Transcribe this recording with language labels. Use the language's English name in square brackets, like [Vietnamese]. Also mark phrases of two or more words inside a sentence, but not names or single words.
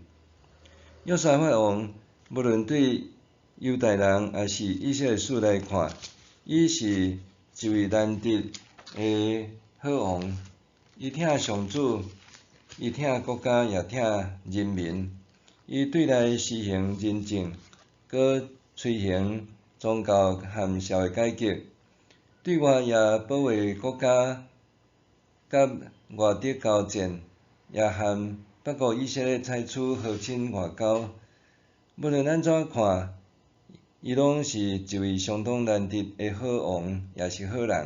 [Min Nan Chinese] 约沙法王无论对犹大人也是以色列史来看，伊是一位难得的好王。伊疼上主，伊疼国家，也疼人民。伊对内施行仁政，搁推行宗教和社会改革；对外也保卫国家，甲外敌交战，也和北国以色列采取和亲外交。无论安怎看，伊拢是一位相当难得的好王，也是好人。